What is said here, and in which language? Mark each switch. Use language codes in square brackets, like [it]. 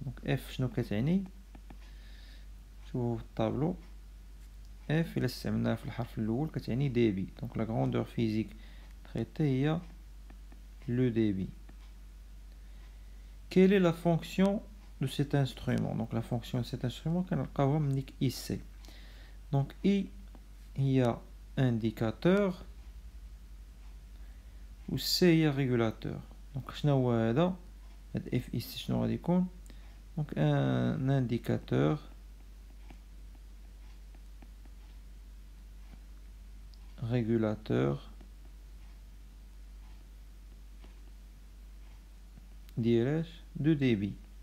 [ar] دونك اف شنو كتعني؟ شوفوا في الطابلو اف الا استعملناها في الحرف الاول كتعني ديبي. دونك لا غروندور فيزيك تريتي هي لو ديبي. [fr] quelle est la fonction de cet instrument. donc la fonction de cet instrument [ar] كنلقاوها من ديك اي سي. دونك اي هي indicateur و سي هي régulateur. دونك شنو هو هذا؟ هاد اف اي سي شنو غادي يكون؟ دونك ان انديكاتور régulateur ديال دو ديبي.